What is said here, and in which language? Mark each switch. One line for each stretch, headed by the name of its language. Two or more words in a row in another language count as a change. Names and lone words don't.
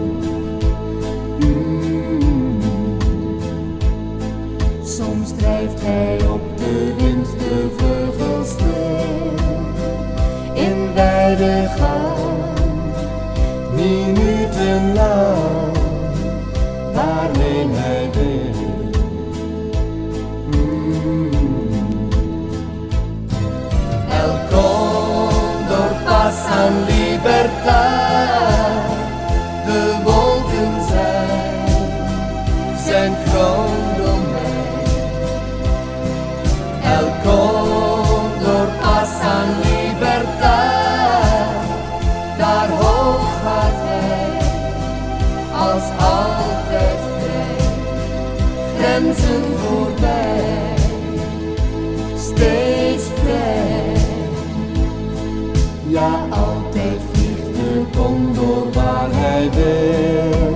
Dutch: Soms drijft hij op de wind de vleugels stil, in wijde gang, minutenlang, waarheen hij wil.
Spanish: El cóndor pasa en libertad,
Dutch: de wolken zijn kroondomein.
Spanish: El cóndor pasa en libertad,
Dutch: daar hoog gaat hij, als altijd vrij, grenzen voorbij, steeds vrij. Ja, altijd vliegt de condor waar hij wil.